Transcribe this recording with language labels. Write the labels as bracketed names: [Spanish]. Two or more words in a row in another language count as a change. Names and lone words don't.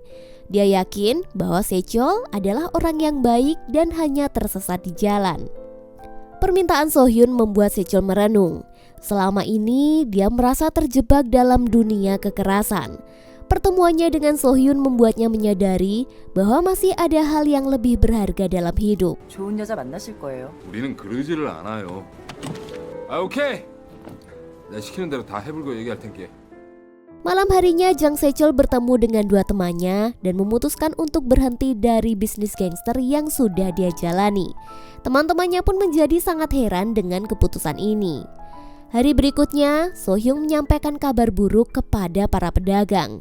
[Indonesian] Dia yakin bahwa Se-chol adalah orang yang baik dan hanya tersesat di jalan. Permintaan So-hyun membuat Se-chol merenung. Selama ini dia merasa terjebak dalam dunia kekerasan. Pertemuannya dengan So-hyun membuatnya menyadari bahwa masih ada hal yang lebih berharga dalam hidup. [Korean] 좋은 여자 만나실 거예요. 우리는 그러지를 않아요. 아 오케이. 내가 시키는 대로 다 해불고 얘기할 텐게. [Indonesian] Malam harinya Jang Se-chol bertemu dengan 2 temannya dan memutuskan untuk berhenti dari bisnis gangster yang sudah dia jalani. Teman-temannya pun menjadi sangat heran dengan keputusan ini. Hari berikutnya, So-hyun menyampaikan kabar buruk kepada para pedagang.